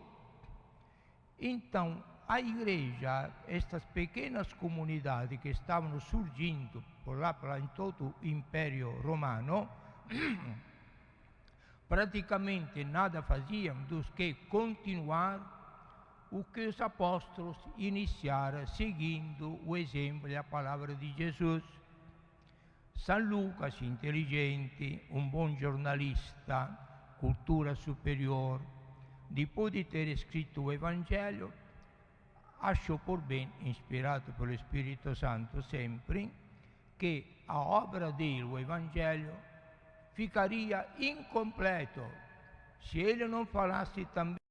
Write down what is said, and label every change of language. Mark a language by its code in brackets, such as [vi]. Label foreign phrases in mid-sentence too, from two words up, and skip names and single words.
[pt] Então, a igreja, estas pequenas comunidades que estavam surgindo por lá, em todo o Império Romano, praticamente nada faziam do que continuar o que os apóstolos iniciaram seguindo o exemplo e a palavra de Jesus. San Lucas, [it] intelligente, un buon giornalista, [pt] cultura superior, depois de ter escrito o Evangelho, achou por bem, inspirado pelo Espírito Santo sempre, que a obra dele, o Evangelho, ficaria incompleto se ele não falasse também